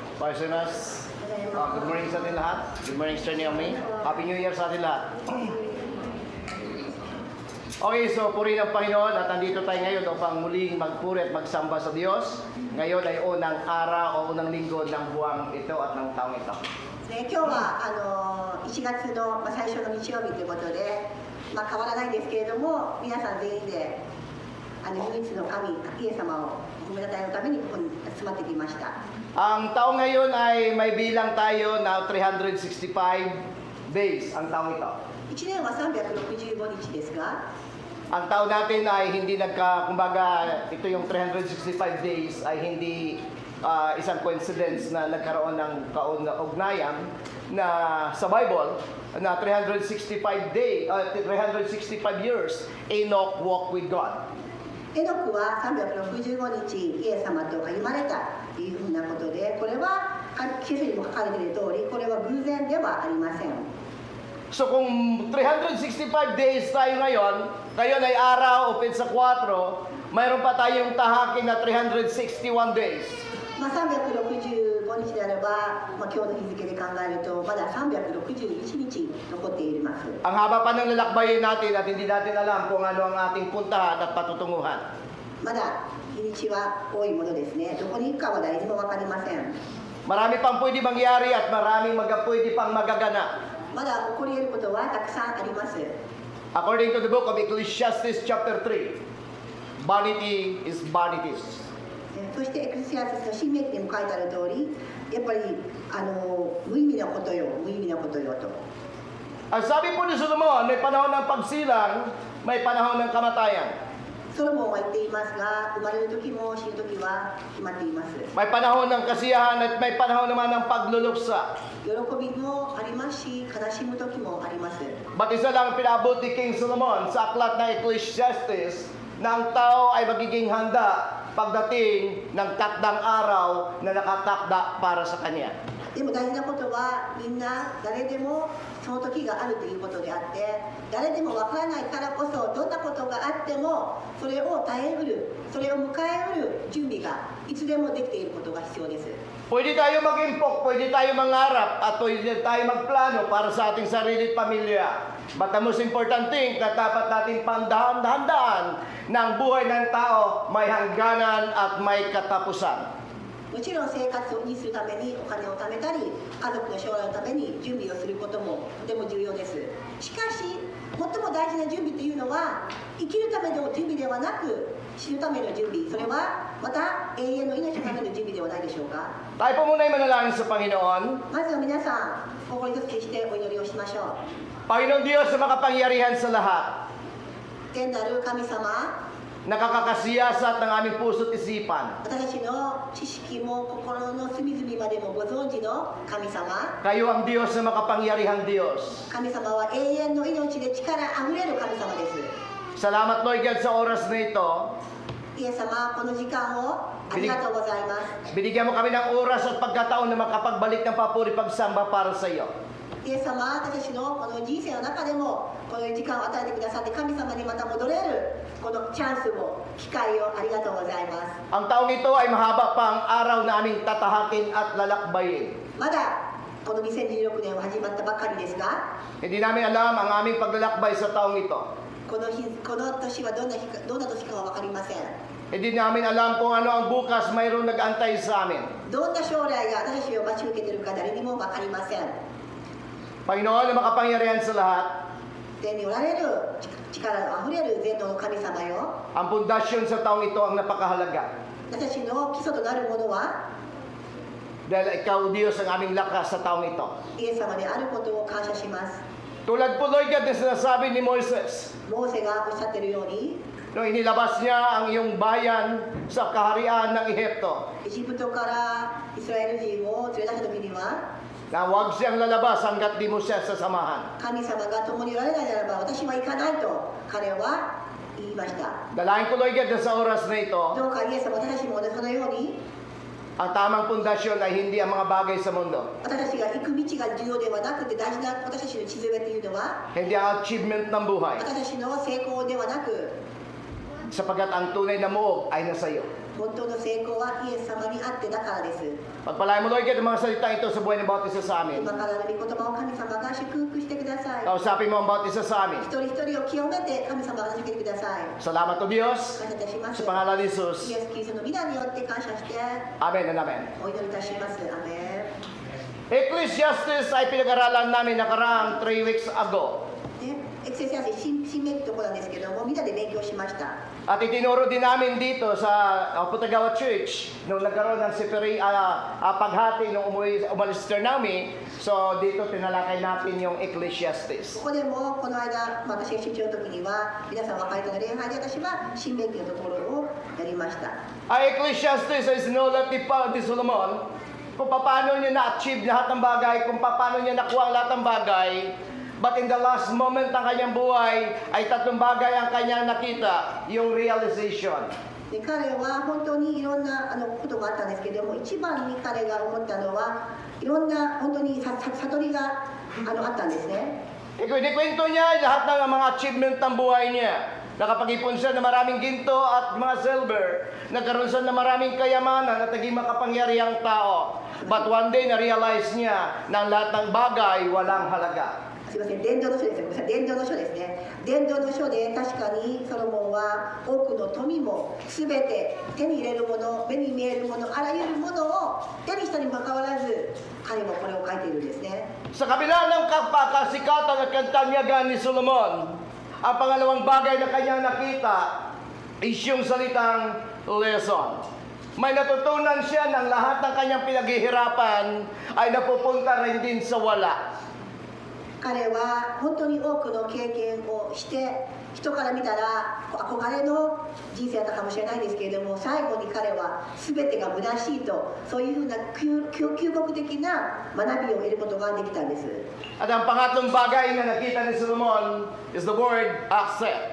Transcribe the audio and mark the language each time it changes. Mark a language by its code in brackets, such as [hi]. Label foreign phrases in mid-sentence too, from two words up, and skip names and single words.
[tl] Oisenas. [en] Good morning [tl] sa atin lahat. [en] Good morning, [tl] Sir Naomi. [en] Happy New Year [tl] sa atin lahat. Okay, so purihin ang Panginoon at nandito tayo ngayon upang muling magpuri at magsamba sa Diyos. Ngayon ay unang araw o unang linggo ng buwang ito at ng taong ito. [ja] 今日は1月の、最初の日曜日ということで、変わらないですけれども、皆さん全員で唯一の神、イエス様を褒めたたえのためにここに集まってきました。 [tl] Ang taong ngayon ay may bilang tayo na 365 days ang taong ito. [ja] 1 年は365日ですが、 [tl] Ang taon natin ay hindi kumbaga, ito yung 365 days ay hindi isang coincidence na nagkaroon ng kaugnayan na sa Bible na 365 [en] years Enoch walked with God. [ja] エノクは365日イエス様と歩まれたというふうなことで、これは聖書にも書かれている通り、これは偶然ではありません。 [tl] So kung 365 days tayo ngayon ay araw o sa 4, mayroon pa tayong tahakin na 361 days. [ja] 365 日であれば、今日の日付で考えるとまだ361日残っています。 [tl] Ang haba pa ng lalakbayin natin at hindi natin alam kung ano ang ating puntahan at patutunguhan. [ja] まだ日にちは多いものですね。どこに行くかは誰にも分かりません。 [tl] Marami pang pwede mangyari at maraming pwede pang magaganap. [ja] まだ起こり得ることはたくさんあります。 [en] According to the book of Ecclesiastes chapter 3, vanity is vanities. [ja] そしてエクレシアスの新明記にも書いてある通り、やっぱり無意味なことよ、無意味なことよと。 [tl] Ang sabi po ni Solomon, may panahon ng pagsilang, may panahon ng kamatayan. [ja] ソロモンは言っていますが、生まれる時も死ぬ時は決まっています。 [tl] May panahon ng kasiyahan at may panahon naman ng pagluluksa. [ja] 喜びもありますし、悲しむ時もあります。 [tl] But isa lang pinabot ni King Solomon sa aklat ng Ecclesiastes na ang tao ay magiging handa pagdating ng takdang araw na nakatakda para sa kanya. [ja] でも大事なことは、みんな誰でもその時があるということであって、誰でもわからないからこそ、どんなことがあってもそれを耐えうる、それを迎えうる準備がいつでもできていることが必要です。 [tl] Pwede tayo mag-impok, pwede tayo mangarap, at pwede tayo magplano para sa ating sarili at pamilya. [en] But the most important thing [tl] na dapat natin pandahan-dahan ng buhay ng tao may hangganan at may katapusan. [ja] もちろん生活にするためにお金を貯めたり、家族の将来のために準備をすることもとても重要です。しかし、最も大事な準備というのは、生きるための準備ではなく、死ぬための準備、それはまた永遠の命のための準備ではないでしょうか。 [tl] Tayo po muna ay manalangin sa Panginoon. [ja] まずは皆さん、心一つしてお祈りをしましょう。 [tl] Panginoon Diyos na makapangyarihan sa lahat, [ja] 天なる神様、 [tl] nakakakasiyasat ng aming puso't isipan. [ja] 私たちの知識も心の隅々までもご存知の神様。 [tl] Kayo ang Diyos na makapangyarihang Diyos. [ja] 神様は永遠の命で力あふれる神様です。 [tl] Salamat [en] Lord God [tl] sa oras na ito. [ja] イエス様、この時間をありがとうございます。 [tl] Binigyan mo kami ng oras at pagkataon na makapagbalik ng papuri pagsamba para sa iyo. [ja] イエス様、私たちのこの人生の中でもこの時間を与えてくださって、神様にまた戻れるこのチャンスを、機会をありがとうございます。 [tl] Ang taong ito ay mahaba pa ang araw na aming tatahakin at lalakbayin. [ja] まだこの2016年は始まったばかりですが、 [tl] Hindi namin alam ang aming paglalakbay sa taong ito. [ja] この年はどんな年かは分かりません。 [tl] Hindi namin alam kung ano ang bukas mayroong nag-antay sa amin. [ja] どんな将来が私たちを待ち受けているか誰にも分かりません。 [tl] Panginoon na makapangyarihan sa lahat, [ja] 天におられる力のあふれる全能の神様よ。 [tl] ang pundasyon sa taong ito ang napakahalaga. [ja] 私たちの基礎となるものは [tl] Dahil ikaw, Diyos, ang aming lakas sa taong ito. [ja] イエス様であることを感謝します。 [tl] Tulad po, [en] Lord God, [tl] na sinasabi ni Moises, [ja] モーセがおっしゃっているように、 [tl] nung inilabas niya ang iyong bayan sa kaharian ng Ehipto, [ja] エジプトからイスラエル人を連れ出した時には、 [tl] na huwag siyang lalabas hanggat di mo siya sasamahan. [ja] 神様が共におられないならば私は行かないと彼は言いました。 [tl] Dalahin ko, [en] Lord God, [tl] na sa oras na ito, [ja] どうかイエス様、私たちもそのように [tl] ang tamang pundasyon ay hindi ang mga bagay sa mundo. [ja] 私たちが行く道が重要ではなくて、大事な私たちの地図というのは [tl] Hindi ang achievement ng buhay. [ja] 私たちの成功ではなく、 [tl] Sapagkat ang tunay na muog ay nasa iyo. [ja] 本当の成功はイエス様にあってだからです。 [tl] Pagpalain mo, Lord, kita mga salita ito sa buhay ng bawat isa sa amin. [ja] 今からの御言葉を神様が祝福してください。 [tl] Kausapin mo ang bawat isa sa amin. [ja] 一人一人を清めて神様が助けてください。 [tl] Salamat o Diyos [ja] 感謝いたします。 [tl] sa pangalan ni [ja] イ [tl] Jesus. [ja] エス・キリストの皆によって感謝して [en] Amen and amen. [ja] お祈りいたします。アメン。 [tl] Ecclesiastes ay pinag-aralan namin nakaraang 3 [en] weeks ago. [ja] でエクセシアス新明記ところなんですけども、みんなで勉強しました。 [tl] At itinuro din namin dito sa Putagawa Church nung nagkaroon ng paghati nung umalis si Naomi. So dito tinalakay natin yung Ecclesiastes. [ja] ここでもこの間、私が出張の時には皆さん別れたの礼拝で私は新明記のところをやりました。 [tl] Ang Ecclesiastes ay sinulat ni Solomon kung paano niya na-achieve lahat ng bagay, kung paano niya nakuha ang lahat ng bagay. [en] But in the last moment [tl] ng kanyang buhay, ay tatlong bagay ang kanyang nakita, yung realization. [ja] で彼は本当にいろんなことがあったんですけども、一番に彼が思ったのはいろんな本当に悟りがあったんですね。 [tl] Ikwento niya lahat ng mga achievement ng buhay niya. Nakapag-ipon siya ng maraming ginto at mga silver. Nagkaroon siya ng maraming kayamanan at naging makapangyarihang tao. [en] But one day, [tl] na-realize niya na ang lahat ng bagay walang halaga. [ja] すみません、伝道の書です。ごめんなさい、伝道の書ですね。伝道の書で確かにソロモンは多くの富もすべて手に入れるもの、目に見えるもの、あらゆるものを手にしたにもかかわらず、彼もこれを書いているんですね。 [tl] Sa kabila ng kapakasikatan at kantanyagan ni Solomon, ang pangalawang bagay na kanyang nakita is yung salitang lesson. May natutunan siya ng lahat ng kanyang pinaghihirapan ay napupunta rin din sa wala. [ja] 彼は本当に多くの経験をして人から見たら憧れの人生だったかもしれないですけれども、最後に彼は全てが虚しいと、そういうふうな究極的な学びを得ることができたんです。 [tl] At ang pangatlong bagay na nakita ni Solomon [en] is the word accept.